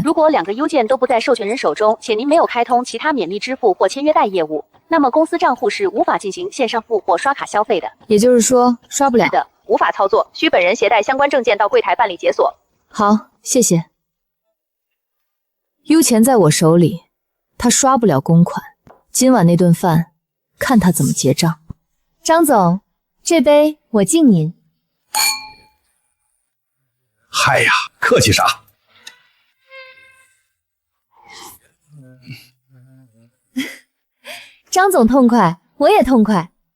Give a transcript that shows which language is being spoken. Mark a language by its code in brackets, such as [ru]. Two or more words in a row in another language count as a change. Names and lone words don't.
[zh] 如果2個優券都不在授權人手中，且您沒有開通其他免利支付或簽約貸業務，那麼公司賬戶是無法進行線上付或刷卡消費的。也就是說，刷不了。是的，無法操作，需本人攜帶相關證件到櫃檯辦理解鎖。好，謝謝。優錢在我手裡，他刷不了公款，今晚那頓飯，看他怎麼結賬。張總，這杯我敬您。嗨呀，客氣啥？張總痛快，我也痛快。